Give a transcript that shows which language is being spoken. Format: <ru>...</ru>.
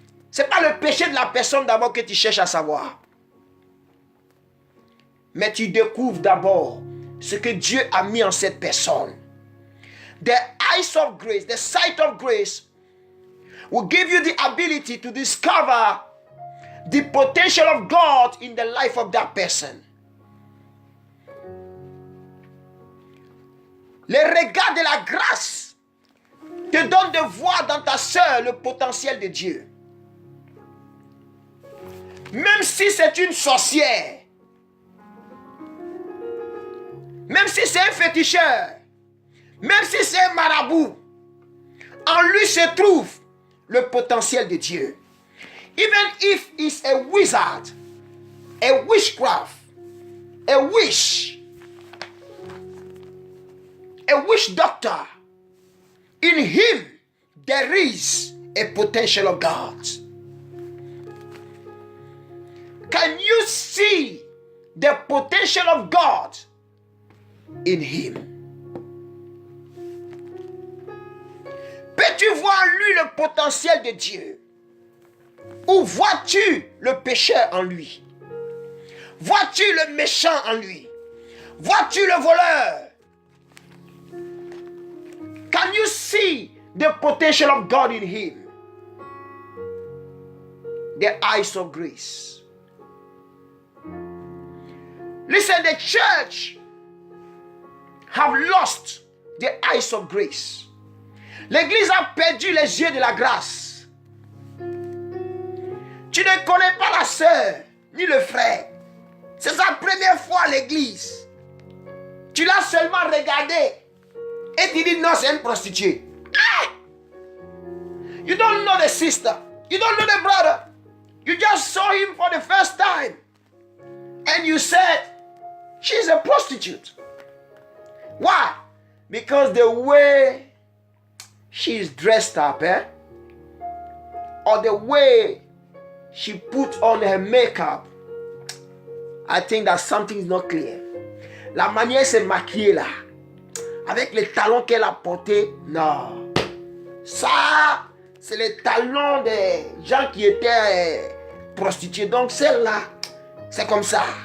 <fr>Ce n'est pas le péché de la personne d'abord que tu cherches à savoir. Mais tu découvres d'abord ce que Dieu a mis en cette personne.</fr> <en>The eyes of grace, the sight of grace will give you the ability to discover the potential of God in the life of that person.</en> <fr>Le regard de la grâce te donne de voir dans ta sœur le potentiel de Dieu. Même si c'est une sorcière, même si c'est un féticheur, même si c'est un marabout, en lui se trouve le potentiel de Dieu. Even if he's a wizard, a witchcraft, a witch doctor, in him there is a potential of God. Can you see the potential of God in him? Peux-tu voir en lui le potentiel de Dieu? Ou vois-tu le pécheur en lui? Vois-tu le méchant en lui? Vois-tu le voleur?</fr> <en>Can you see the potential of God in him? The eyes of grace. Listen, the church have lost the eyes of grace.</en> <fr>L'église a perdu les yeux de la grâce. Tu ne connais pas la sœur ni le frère. C'est sa première fois à l'église. Tu l'as seulement regardé. Et tu dis non, c'est une prostituée. Ah!</fr> <en>You don't know the sister. You don't know the brother. You just saw him for the first time. And you said, she's a prostitute. Why? Because the way she's dressed up, or the way she put on her makeup, I think that something is not clear.</en> <fr>La manière de se maquiller là, avec les talons qu'elle a portés, non. Ça, c'est les talons des gens qui étaient prostitués. Donc celle-là, c'est comme ça.</fr>